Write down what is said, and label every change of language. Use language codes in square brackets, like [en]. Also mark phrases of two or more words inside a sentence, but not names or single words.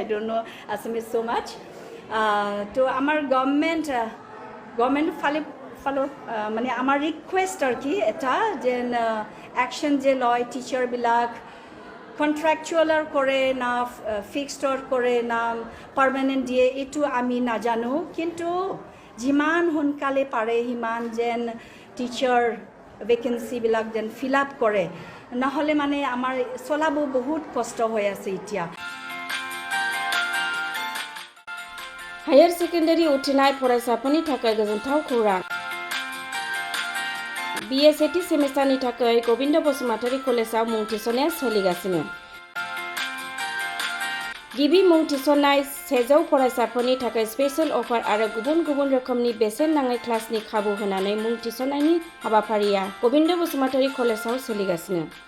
[en] don't know Assamese so much [as] তো আমাৰ গভৰ্ণমেণ্ট ফালৰ মানে আমাৰ ৰিকুৱেষ্ট আৰু কি এটা যেন একশ্যন যে লয় টিচাৰবিলাক কণ্ট্ৰেকচুৱেলৰ কৰে না ফিক্সডৰ কৰে না পাৰ্মানেণ্ট দিয়ে এইটো আমি নাজানো কিন্তু যিমান সোনকালে পাৰে সিমান যেন [en] teacher vacancy [as] যেন [en] fill up [as] কৰে নহ'লে মানে আমাৰ চলাব বহুত কষ্ট হৈ আছে এতিয়া [brx] हायर सेकेन्डारि उथ्रिनाय फरायसाफोरनि थाखाय गोजोनथाव खौरां BSAT सेमेस्टारनि थाखाय गोविन्द बसुमतारी कलेजाव मुं थिसननाया सोलिगासिनो गिबि मुं थिसननाय 100 फरायसाफोरनि थाखाय [en] special offer [brx] आरो गुबुन गुबुन रोखोमनि बेसेन नाङै क्लासनि खाबु होनानै मुं थिसननायनि हाबाफारिया गोविन्द बसुमतारी कलेजाव सोलिगासिनो